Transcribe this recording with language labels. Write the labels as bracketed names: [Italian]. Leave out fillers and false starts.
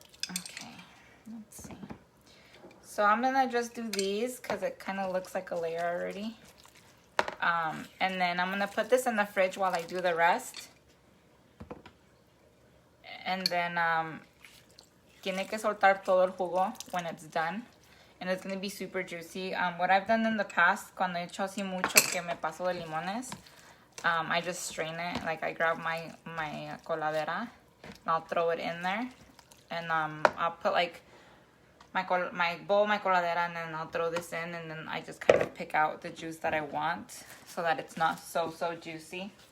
[English] Okay, let's see. So I'm gonna just do these because it kind of looks like a layer already. And then I'm gonna put this in the fridge while I do the rest. And then [Spanish] tiene que soltar todo el jugo [English] when it's done. And it's going to be super juicy. What I've done in the past, [Spanish] cuando he hecho así mucho que me paso de limones, [English] I just strain it. Like I grab my coladera and I'll throw it in there. And I'll put like my bowl, my coladera, and then I'll throw this in. And then I just kind of pick out the juice that I want so that it's not so juicy.